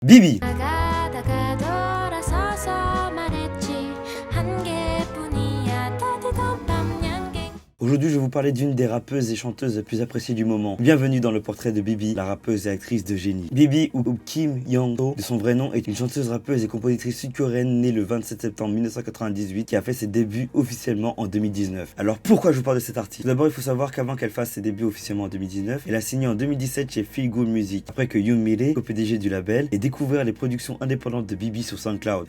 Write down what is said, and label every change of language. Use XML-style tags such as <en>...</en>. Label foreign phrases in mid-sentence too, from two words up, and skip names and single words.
<ko>Bibi. 나가다가 돌아서서 말했지 한 개뿐이야 따뜻한 밤양갱.</ko> <fr>Aujourd'hui, je vais vous parler d'une des rappeuses et chanteuses les plus appréciées du moment. Bienvenue dans le portrait de Bibi, la rappeuse et actrice de génie. Bibi, ou Kim Young-ho, de son vrai nom, est une chanteuse, rappeuse et compositrice sud-coréenne née le 27 septembre 1998 qui a fait ses débuts officiellement en 2019. Alors pourquoi je vous parle de cet artiste? Tout d'abord, il faut savoir qu'avant qu'elle fasse ses débuts officiellement en 2019, elle a signé en 2017 chez Feel Good Music, après que Yoon Mi-rae, co-PDG du label, ait découvert les productions indépendantes de Bibi sur SoundCloud.</fr>